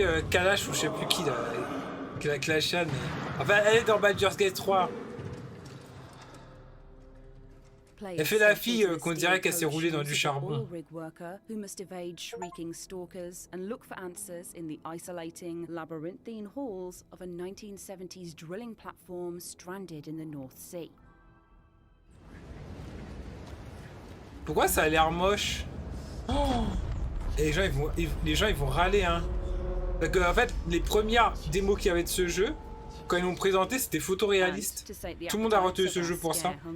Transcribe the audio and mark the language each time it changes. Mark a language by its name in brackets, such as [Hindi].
[French] Kalash ou je sais plus qui, là. Clashan. Enfin, elle est dans Baldur's Gate 3. Elle fait la fille qu'on dirait qu'elle s'est roulée dans du charbon. [English] Who must evade shrieking stalkers and look for answers in the isolating, labyrinthine halls of a 1970s drilling platform stranded in the North Sea. [French] Pourquoi ça a l'air moche? Oh, et les gens ils vont râler hein. Parce que, en fait, les premières démos qu'il y avait de ce jeu, quand ils l'ont présenté, c'était photoréaliste. Tout le monde a retenu ce jeu pour ça.